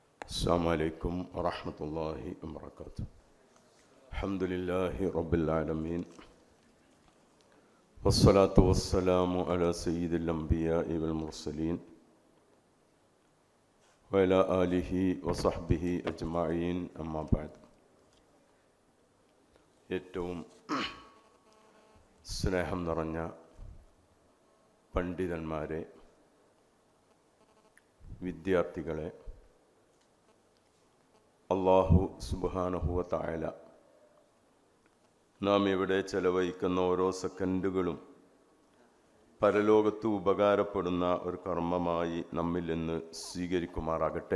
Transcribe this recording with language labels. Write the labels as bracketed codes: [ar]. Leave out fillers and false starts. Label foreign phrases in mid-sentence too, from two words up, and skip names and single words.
[ar] السلام عليكم ورحمة الله وبركاته. الحمد لله رب العالمين والصلاة والسلام على سيد الأنبياء والمرسلين وعلى آله وصحبه أجمعين أما بعد. [ml] ഏറ്റവും സ്നേഹം നിറഞ്ഞ പണ്ഡിതന്മാരെ, വിദ്യാർത്ഥികളെ, അല്ലാഹു [ar] سبحانه وتعالى [ml] നാം ഇവിടെ ചെലവഴിക്കുന്ന ഓരോ സെക്കൻഡുകളും പരലോകത്ത് ഉപകാരപ്പെടുന്ന ഒരു കർമ്മമായി നമ്മിൽ നിന്ന് സ്വീകരിക്കുമാറാകട്ടെ.